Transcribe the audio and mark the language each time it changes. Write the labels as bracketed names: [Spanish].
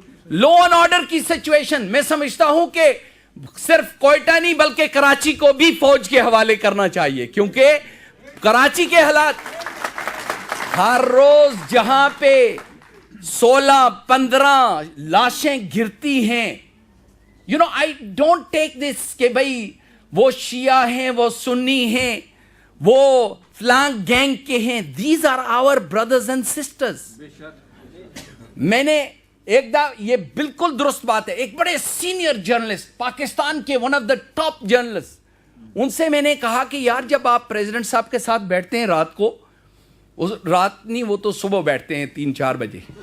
[Urdu] Law and order کی situation میں سمجھتا ہوں کہ صرف کوئٹہ نہیں بلکہ کراچی کو بھی فوج کے حوالے کرنا چاہیے, کیونکہ کراچی کے حالات ہر روز جہاں پہ 16-15 لاشیں گرتی ہیں, [English] I don't take this [Urdu] کہ بھائی وہ شیعہ ہیں, وہ سنی ہیں, وہ فلان گینگ کے ہیں. [English] These are our brothers and sisters. [Urdu] میں نے یہ بالکل درست بات ہے, ایک بڑے سینئر جرنلسٹ پاکستان کے, [English] one of the top journalist, [Urdu] ان سے میں نے کہا کہ یار جب آپ پریزیڈنٹ صاحب کے ساتھ بیٹھتے ہیں رات کو, رات نہیں وہ تو صبح بیٹھتے ہیں 3-4 بجے,